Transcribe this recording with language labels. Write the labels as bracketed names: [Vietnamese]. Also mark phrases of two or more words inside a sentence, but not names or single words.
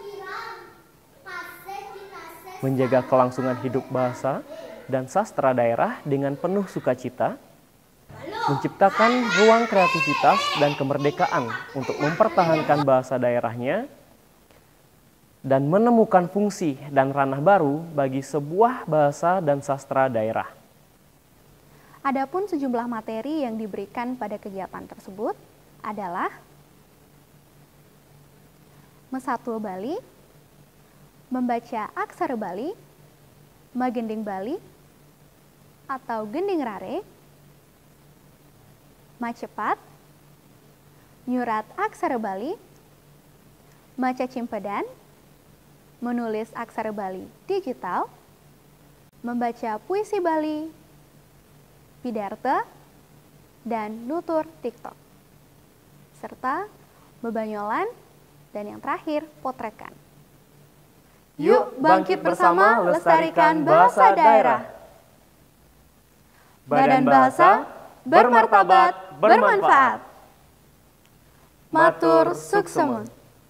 [Indonesian] Menjaga kelangsungan hidup bahasa dan sastra daerah dengan penuh sukacita, menciptakan ruang kreativitas dan kemerdekaan untuk mempertahankan bahasa daerahnya, dan menemukan fungsi dan ranah baru bagi sebuah bahasa dan sastra daerah. Adapun sejumlah materi yang diberikan pada kegiatan tersebut adalah Mesatul Bali, membaca aksara Bali, Magending Bali atau Gending Rare, Macepat, Nyurat aksara Bali, Maca Cimpedan, menulis aksara Bali digital, membaca puisi Bali, Pidarta, dan nutur TikTok, serta bebanyolan, dan yang terakhir, potrekan. Yuk bangkit bersama lestarikan bahasa daerah. Badan Bahasa bermartabat, bermanfaat. [Balinese] Matur suksema.